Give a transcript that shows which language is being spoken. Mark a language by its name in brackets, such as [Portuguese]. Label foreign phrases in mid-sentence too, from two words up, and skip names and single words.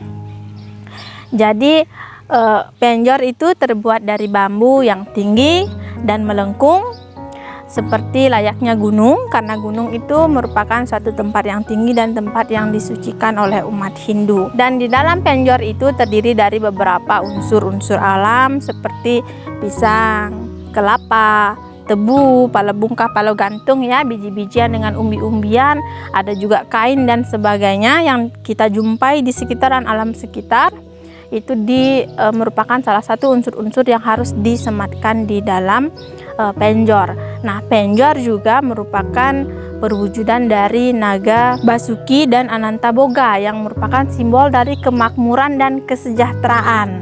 [Indonesian] Jadi penjor itu terbuat dari bambu yang tinggi dan melengkung seperti layaknya gunung, karena gunung itu merupakan suatu tempat yang tinggi dan tempat yang disucikan oleh umat Hindu. Dan di dalam penjor itu terdiri dari beberapa unsur-unsur alam seperti pisang, kelapa, tebu, pala bungkah, pala gantung, ya, biji-bijian dengan umbi-umbian, ada juga kain dan sebagainya yang kita jumpai di sekitaran alam sekitar. Itu merupakan salah satu unsur-unsur yang harus disematkan di dalam penjor. Nah, penjor juga merupakan perwujudan dari naga Basuki dan Anantaboga yang merupakan simbol dari kemakmuran dan kesejahteraan.